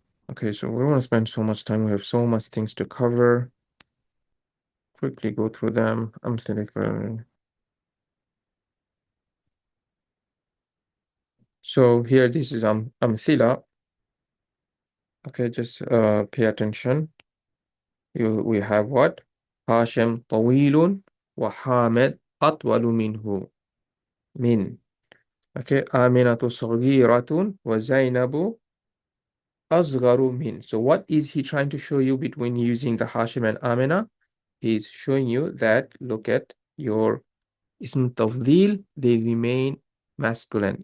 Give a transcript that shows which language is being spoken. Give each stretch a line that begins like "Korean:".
English: Okay, so we don't want to spend so much time. We have so much things to cover. Quickly go through them. I'm thinking. So here, this is amthila. Okay, just pay attention. We have what?
Arabic: Hashim طويل وحامد أطول منه. Min. Okay, Aminatu صغيرة وزينب أصغر min.
English: So what is he trying to show you between using the Hashim and Amina? He's showing you that, look at your ism tafdil, they remain masculine.